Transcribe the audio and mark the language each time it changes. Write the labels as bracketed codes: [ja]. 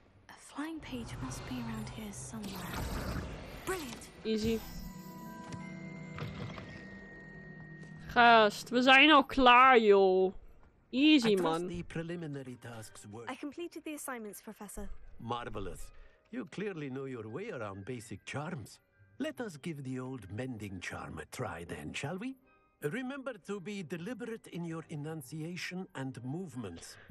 [en] A flying page must be around here somewhere. Brilliant. Easy. [nl] Gast, we zijn al klaar, joh. [en] Easy, man. The preliminary tasks were I completed the assignments, Professor. marvelous. You clearly know your way around basic charms. Let us give the old mending charm a try then, shall we? Remember to be deliberate in your enunciation and movements.